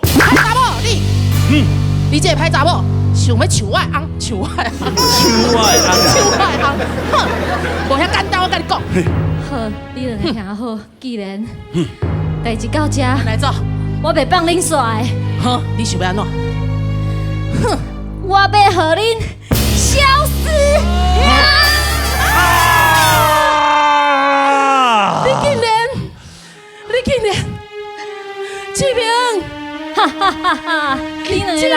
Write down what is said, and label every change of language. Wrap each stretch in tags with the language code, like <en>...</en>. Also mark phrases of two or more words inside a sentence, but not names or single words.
<nan>歹查某，你这个歹查某，想要抢我的翁，抢我的翁，哼，无遐简单，我甲你讲。好，你就听好，既然代志到这，来走，我袂放恁煞的，哼，你想要安怎？哼，我要互恁消失。你竟然，志明，哈哈哈哈！你两个人，</nan>